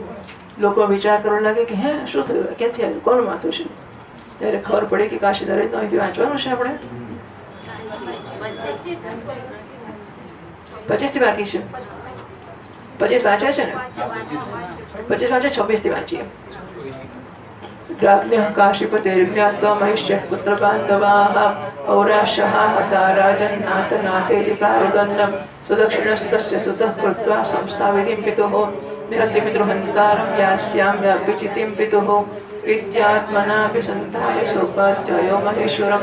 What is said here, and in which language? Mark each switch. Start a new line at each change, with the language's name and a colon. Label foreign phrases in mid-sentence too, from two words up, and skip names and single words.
Gujarati: લોકો વિચાર કરવા લાગે કે હે શું થયું, ક્યાંથી આવ્યું, કોનું માથું છે? ત્યારે ખબર પડી કે કાશી દરવાજ અહીંથી વાંચવાનું છે આપણે. 25 થી બાકી છે. 25 વાંચ્યા છે ને? 25 વાંચે, 26 થી વાંચીએ.
Sanskrit: राज्ञः काशीपतिर्ज्ञात्वा महिष्यः पुत्रबान्धवाः औराशः हता राजन्नाथनाथेति प्रारुदन्नं सुदक्षिणस्तस्य सुतः कृत्वा संस्थाविधिं पितुः निहन्ति पितृहन्तारं यास्याम्याभिचितिं पितुः विद्यात्मनापि सन्ताय सौपाध्यायो महेश्वरं